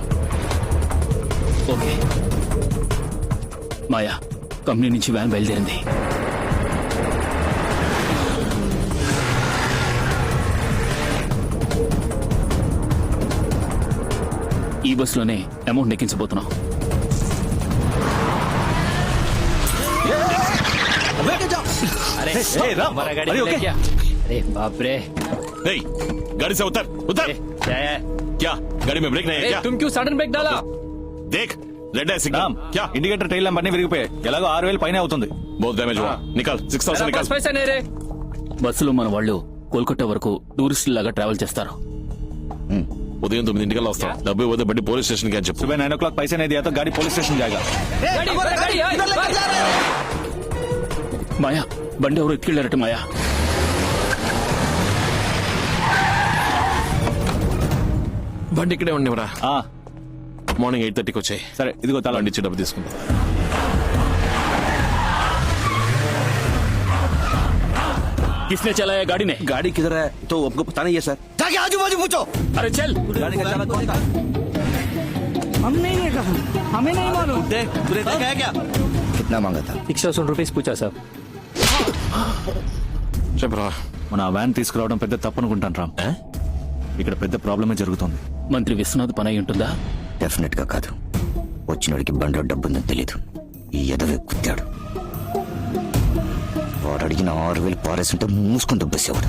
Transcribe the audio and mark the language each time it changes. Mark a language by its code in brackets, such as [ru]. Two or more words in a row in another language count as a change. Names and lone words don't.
[te] ఓకే. మాయా, కంపెనీ నుంచి వ్యాన్ బయలుదేరింది. ఈ బస్సులోనే అమౌంట్ ఎక్కించబోతున్నాం. [hi] ए राम, अरे ओके। अरे बाप रे, नहीं, गाड़ी से उतर उतर। क्या गाड़ी में ब्रेक नहीं है क्या? तुम क्यों [en] sudden brake [hi] डाला? देख रेड है सिग्नल। రామ్ क्या [en] indicator tail lamp [te] అన్ని విరిగిపోయాయి. ఎలాగో 6000 పైన అవుతుంది. [hi] बहुत डैमेज हुआ। निकाल 6000 निकाल। पैसा नहीं रे. [te] బస్సులో మన వాళ్ళు కోల్కతా వరకు టూరిస్ట్ లాగా ట్రావెల్ చేస్తారు. ఉదయం 9 వస్తాం. డబ్బు పోతే బండి [en] police station [te] కి అని చెప్పు. [hi] सुबह 9 o'clock पैसे नहीं दिया तो गाड़ी [en] police station [hi] जाएगा. [te] మాయా, బండి ఎవరు ఎత్తుకెళ్లారట మాయా. బండి ఇక్కడే ఉండేవరా. ఆ, మార్నింగ్ 8:30కి వచ్చాయి. సరే ఇదిగో తల. బండి ఇచ్చి డబ్బు తీసుకుంటా. [hi] किसने चलाया गाड़ी ने? गाड़ी किधर है तो आपको पता नहीं है सर? जाके आजू बाजू पूछो. अरे चल. गाड़ी का चालक कौन था? हम नहीं देखा, हमें नहीं मालूम. देख तूने देखा है क्या? कितना मांगा था? 100 रुपीस पूछा साहब. [te] చెప్పరా. మన వ్యాన్ తీసుకురావడం పెద్ద తప్పు అనుకుంటాను రామ్. ఇక్కడ పెద్ద ప్రాబ్లమే జరుగుతుంది. మంత్రి విశ్వనాథ్ పని అయి ఉంటుందా? డెఫినెట్ గా కాదు. వచ్చినోడికి బండిలో డబ్బుందని తెలియదు. ఈ ఎదవే కుత్తాడు. వాడు అడిగిన 6000 పారేస్తుంటే మూసుకొని దుబ్బేసేవాడు.